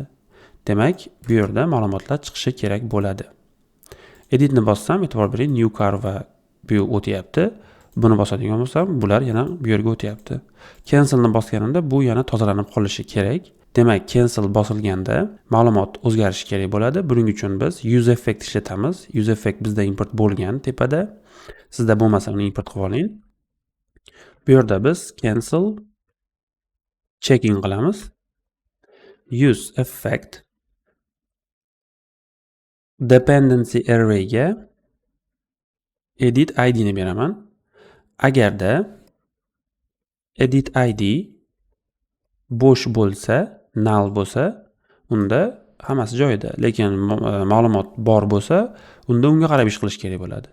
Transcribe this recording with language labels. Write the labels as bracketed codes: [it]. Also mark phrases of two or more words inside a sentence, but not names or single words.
[uz] Demak, bu yerda ma'lumotlar chiqishi kerak bo'ladi. Editni bossam, e'tibor bering, [en] new car [uz] va bu o'tyapti. Buni bosadigan bo'lsam, bular yana bu yerga o'tyapti. Cancelni bosganimda bu yana tozalanib qolishi kerak. Demak, cancel bosilganda ma'lumot o'zgarishi kerak bo'ladi. Buning uchun biz [en] use effect [uz] ishlatamiz. [en] Use effect [uz] bizda import bo'lgan tepada. Sizda bo'lmasa uni import qilib oling. Bu yerda biz [en] cancel checking [uz] qilamiz. [en] Use effect dependency array [uz] ga [en] edit id [uz] ni beraman. Agarda [en] edit id [uz] bo'sh bo'lsa, null bo'lsa, unda hammasi joyida. Lekin ma'lumot bor bo'lsa, unda unga qarab ish qilish kerak bo'ladi.